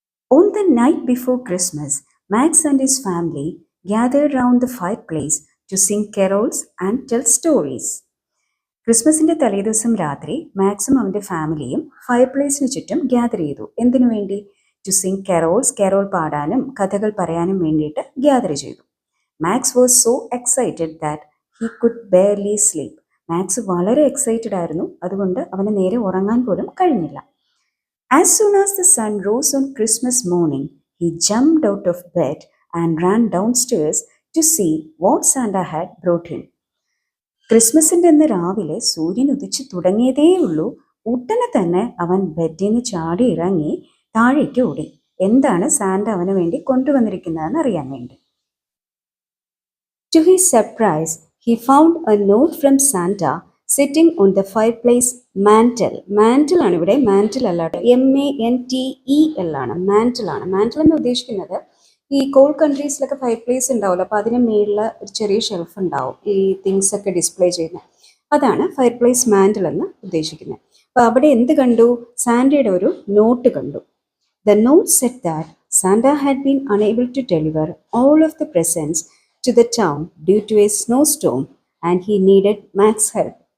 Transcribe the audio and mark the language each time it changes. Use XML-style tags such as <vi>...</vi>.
<en>On the night before Christmas, Max and his family gathered round the fireplace to sing carols and tell stories.</en> <ml>ക്രിസ്മസിൻ്റെ തലേദിവസം രാത്രി മാക്സും അവൻ്റെ ഫാമിലിയും ഫയർപ്ലേസിന് ചുറ്റും gather ചെയ്തു. എന്തിനു വേണ്ടി?</ml> <en>to sing carols,</en> <ml>കരോൾ പാടാനും കഥകൾ പറയാനും വേണ്ടിയിട്ട് ഗ്യാദർ ചെയ്തു.</ml> <en>Max was so excited that he could barely sleep.</en> <ml>Max വളരെ എക്സൈറ്റഡ് ആയിരുന്നു, അതുകൊണ്ട് അവന് നേരെ ഉറങ്ങാൻ പോലും കഴിഞ്ഞില്ല.</ml> <en>As soon as the sun rose on Christmas morning, he jumped out of bed and ran downstairs to see what Santa had brought him.</en> <ml>ക്രിസ്മസിൻ്റെ അന്ന് രാവിലെ സൂര്യൻ ഉദിച്ചു തുടങ്ങിയതേയുള്ളൂ, ഉടനെ തന്നെ അവൻ ബെഡിൽ നിന്ന് ചാടി ഇറങ്ങി താഴേക്ക് ഓടി. എന്താണ് സാന്റ അവന് വേണ്ടി കൊണ്ടുവന്നിരിക്കുന്നതെന്ന് അറിയാൻ വേണ്ടി.</ml> <en>To his surprise, he found a note from Santa sitting on the fireplace mantle.</en> <ml>Mantle ആണ് ഇവിടെ, മാൻറ്റിൽ അല്ലാട്ടോ, MANTEL ആണ്, മാൻറ്റിൽ ആണ്. മാൻറ്റിൽ എന്ന് ഉദ്ദേശിക്കുന്നത് ഈ കോൾഡ് കൺട്രീസിലൊക്കെ ഫയർ പ്ലേസ് ഉണ്ടാവുമല്ലോ, അപ്പോൾ അതിന് മേളിൽ ഒരു ചെറിയ ഷെൽഫ് ഉണ്ടാവും ഈ തിങ്സ് ഒക്കെ ഡിസ്പ്ലേ ചെയ്യുന്നത്, അതാണ് ഫയർ പ്ലേസ് മാൻറ്റിൽ എന്ന് ഉദ്ദേശിക്കുന്നത്. അപ്പോൾ അവിടെ എന്ത് കണ്ടു? സാന്റയുടെ ഒരു നോട്ട് കണ്ടു.</ml> <en>The note said that Santa had been unable to deliver all of the presents to the town due to a snowstorm and he needed Max's help.</en>